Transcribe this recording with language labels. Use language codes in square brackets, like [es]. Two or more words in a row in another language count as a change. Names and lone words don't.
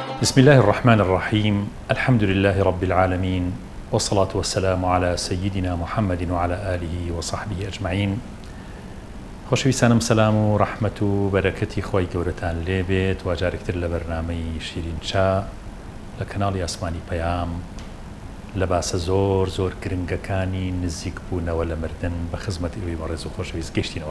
[ar] بسم الله الرحمن الرحيم الحمد لله رب العالمين والصلاة والسلام على سيدنا محمد وعلى آله وصحبه أجمعين. [ckb] خۆشەویستانم سلام و ڕەحمەت و بەرەکەتی خۆی گەورەتان لێبێت و جارێکتر لە بەرنامەی شیرین چا لە کەناڵی ئاسمانی پەیام لە باسە زۆر گرنگەکانی نزیک بوونەوە لە مردن بە خزمەت ئێوەی بەڕێز و خۆشەویست گەشتینەوە.